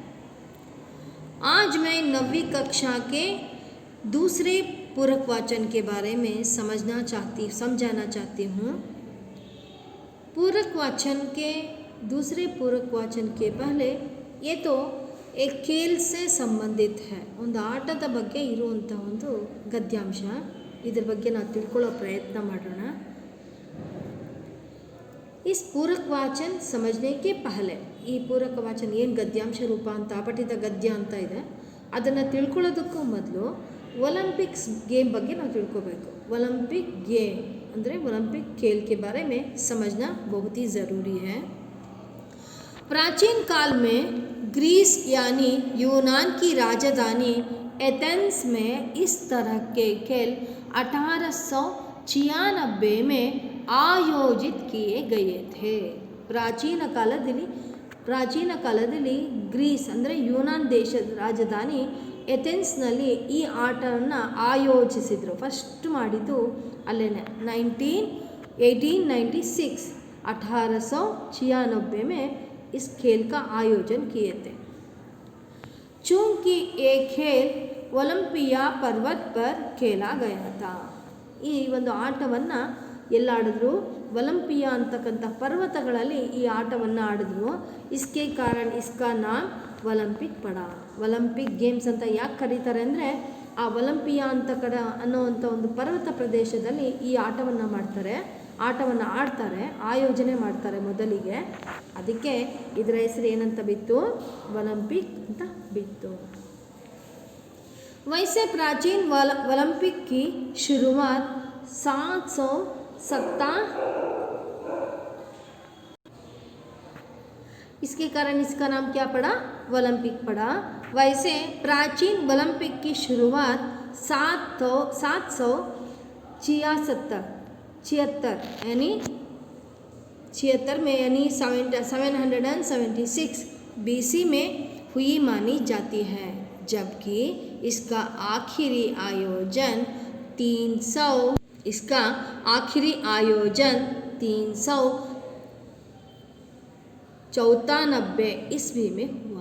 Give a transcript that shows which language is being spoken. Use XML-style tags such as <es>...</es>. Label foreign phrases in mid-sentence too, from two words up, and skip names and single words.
<hi>आज मैं 9वीं कक्षा के दूसरे पूरक वाचन के बारे में समझाना चाहती हूँ। पूरक वाचन के दूसरे पूरक वाचन के पहले ये तो एक खेल से संबंधित है,</hi> <kn>ಒಂದು ಆಟದ ಬಗ್ಗೆ ಇರುವಂಥ ಒಂದು ಗದ್ಯಾಂಶ, ಇದ್ರ ಬಗ್ಗೆ ನಾವು ತಿಳ್ಕೊಳ್ಳೋ ಪ್ರಯತ್ನ ಮಾಡೋಣ।</kn> <hi>इस पूरक वाचन समझने के पहले</hi> <kn>ಈ</kn> <hi>पूरक वाचन</hi> <kn>ಏನು ಗದ್ಯಾಂಶ ರೂಪ ಅಂತ ಅಪಠಿತ ಗದ್ಯ ಅಂತ ಇದೆ, ಅದನ್ನು ತಿಳ್ಕೊಳ್ಳೋದಕ್ಕೂ ಮೊದಲು</kn> <en>Olympics game</en> <kn>ಬಗ್ಗೆ ನಾವು ತಿಳ್ಕೋಬೇಕು।</kn> <en>Olympic game</en> <hi>ಅಂದರೆ ओलंपिक खेल के बारे में समझना बहुत ही ज़रूरी है। प्राचीन काल में ग्रीस यानी यूनान की राजधानी एथेंस में इस तरह के खेल 1896 में ಆಯೋಜಿತ किए गए थे।</hi> <kn>ಪ್ರಾಚೀನ ಕಾಲದಲ್ಲಿ ಗ್ರೀಸ್ ಅಂದರೆ ಯುನಾನ್ ದೇಶದ ರಾಜಧಾನಿ ಎಥೆನ್ಸ್ನಲ್ಲಿ ಈ ಆಟವನ್ನು ಆಯೋಜಿಸಿದರು। ಫಸ್ಟ್ ಮಾಡಿದ್ದು ಅಲ್ಲೇನೆ</kn> <hi>1896 में इस खेल का आयोजन किए थे। चूँकि ये खेल ओलंपिया पर्वत पर खेला गया था।</hi> <kn>ಈ ಒಂದು ಆಟವನ್ನು ಎಲ್ಲಾಡಿದ್ರು, ಒಲಿಂಪಿಯಾ ಅಂತಕ್ಕಂಥ ಪರ್ವತಗಳಲ್ಲಿ ಈ ಆಟವನ್ನು ಆಡಿದ್ರು।</kn> <hi>इसके कारण इसका नाम ओलंपिक पड़ा।</hi> <en>Olympic games</en> <kn>ಅಂತ ಯಾಕೆ ಕರೀತಾರೆ ಅಂದರೆ, ಆ ಒಲಿಂಪಿಯಾ ಅನ್ನೋವಂಥ ಒಂದು ಪರ್ವತ ಪ್ರದೇಶದಲ್ಲಿ ಈ ಆಟವನ್ನು ಆಡ್ತಾರೆ, ಆಯೋಜನೆ ಮಾಡ್ತಾರೆ ಮೊದಲಿಗೆ, ಅದಕ್ಕೆ ಇದರ ಹೆಸರು ಏನಂತ ಬಿತ್ತು, ಒಲಿಂಪಿಕ್ ಅಂತ ಬಿತ್ತು।</kn> <hi>वैसे प्राचीन ओलंपिक की शुरुआत 770 इसके कारण इसका नाम क्या पड़ा, ओलंपिक पड़ा। वैसे प्राचीन ओलंपिक की शुरुआत 776 यानी 776 BC में हुई मानी जाती है, जबकि इसका आखिरी आयोजन 394 ईस्वी में हुआ।</hi>